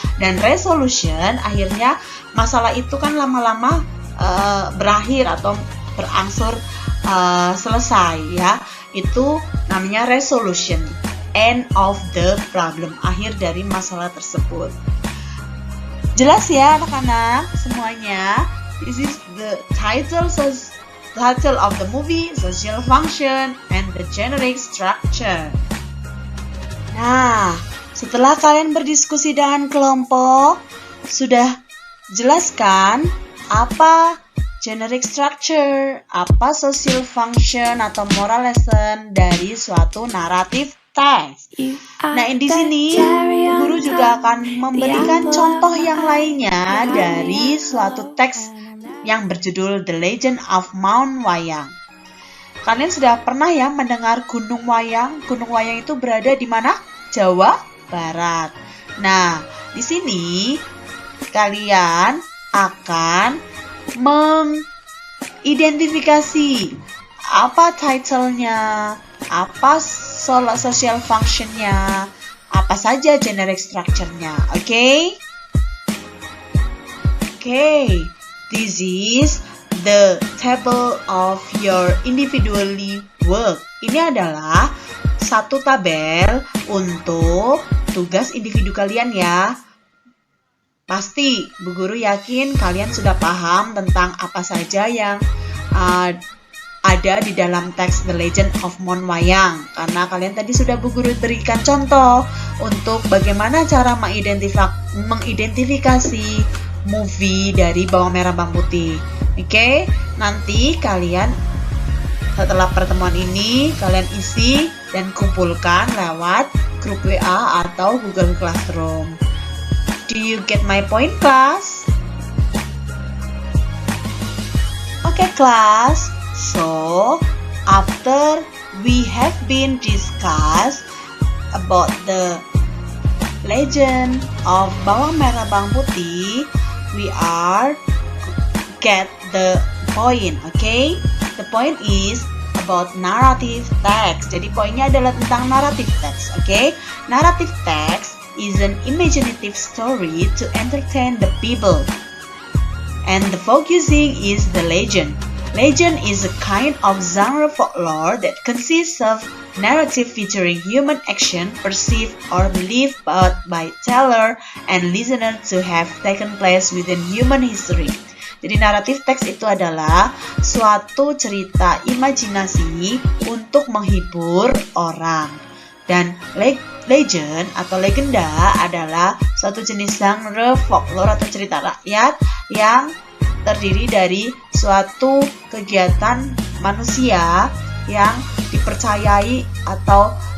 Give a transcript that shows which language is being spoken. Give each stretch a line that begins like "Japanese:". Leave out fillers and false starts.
Indonesian: Dan resolution, akhirnya masalah itu kan lama-lama berakhir atau berangsur selesai ya. Itu namanya resolution,
English: end of the problem,
Indonesian: akhir dari masalah tersebut. Jelas ya anak-anak semuanya?
English: This is the title of the movie, social function, and the generic structure.
Indonesian: Nah, setelah kalian berdiskusi dengan kelompok, sudah jelaskan apa generic structure, apa social function atau moral lesson dari suatu naratif teks. Nah, di sini guru juga akan memberikan contoh yang lainnya dari suatu teks yang berjudul The Legend of Mount Wayang. Kalian sudah pernah ya mendengar Gunung Wayang? Gunung Wayang itu berada di mana? Jawa Barat. Nah, di sini kalian akan mengidentifikasi apa title-nya, apa social function-nya, apa saja generic structure-nya. Oke?
English: This is the table of your individually work.
Indonesian: Ini adalah satu tabel untuk tugas individu kalian ya. Pasti Bu Guru yakin kalian sudah paham tentang apa saja yang ada di dalam teks The Legend of Mon Wayang. Karena kalian tadi sudah Bu Guru berikan contoh untuk bagaimana cara mengidentifikasi movie dari Bawang Merah Bawang Putih. Oke, nanti kalian setelah pertemuan ini kalian isi dan kumpulkan lewat grup WA atau Google Classroom.
English: Do you get my point, class? Okay, class. So, after we have been discussed about the legend of Bawang Merah Bawang Putih, we are get the point, okay? The point is about narrative text.
Indonesian: Jadi poinnya adalah tentang narrative text, okay?
English: Narrative text is an imaginative story to entertain the people. And the focusing is the legend. Legend is a kind of genre folklore that consists of narrative featuring human action perceived or believed by teller and listener to have taken place within human history.
Indonesian: Jadi naratif teks itu adalah suatu cerita imajinasi untuk menghibur orang. Dan legend atau legenda adalah suatu jenis genre folklore atau cerita rakyat yang terdiri dari suatu kegiatan manusia yang dipercayai atau